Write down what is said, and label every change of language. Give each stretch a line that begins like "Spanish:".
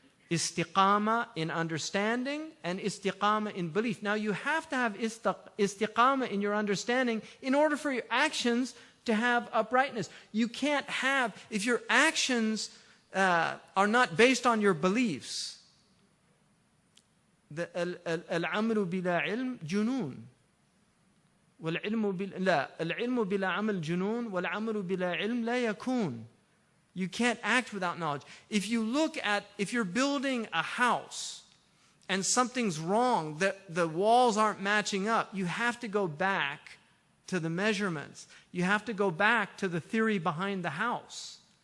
English: Istiqama in understanding and istiqama in belief. Now you have to have istiqama in your understanding in order for your actions to have uprightness. You can't have, if your actions are not based on your beliefs.
Arabic: العمل بلا علم جنون والعلم بلا عمل جنون والعمل بلا علم لا يكون.
English: You can't act without knowledge. If you're building a house and something's wrong, the walls aren't matching up, you have to go back to the measurements. You have to go back to the theory behind the house.